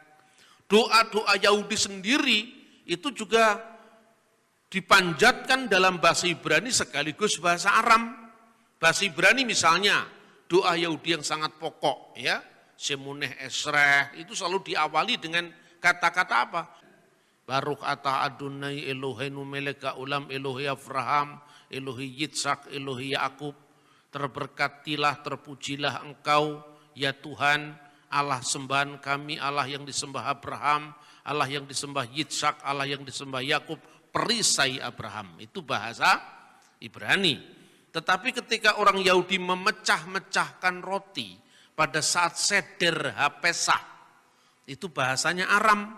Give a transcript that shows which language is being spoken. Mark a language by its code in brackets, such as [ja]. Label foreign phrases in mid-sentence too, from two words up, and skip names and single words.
[id] Doa-doa Yahudi sendiri itu juga dipanjatkan dalam bahasa Ibrani sekaligus bahasa Aram. Bahasa Ibrani misalnya, doa Yahudi yang sangat pokok, ya, Shemoneh Esreh, itu selalu diawali dengan kata-kata apa? [he] ברוך אתה אדני אלהינו מלך העולם אלהי אברהם אלהי יצחק אלהי יעקב. [id] Terberkatilah, terpujilah Engkau, ya Tuhan, Allah sembahan kami, Allah yang disembah Abraham, Allah yang disembah Yitzhak, Allah yang disembah Yakub. Perisai Abraham, itu bahasa Ibrani. Tetapi ketika orang Yahudi memecah-mecahkan roti pada saat [he] סדר הפסח, [id] itu bahasanya Aram.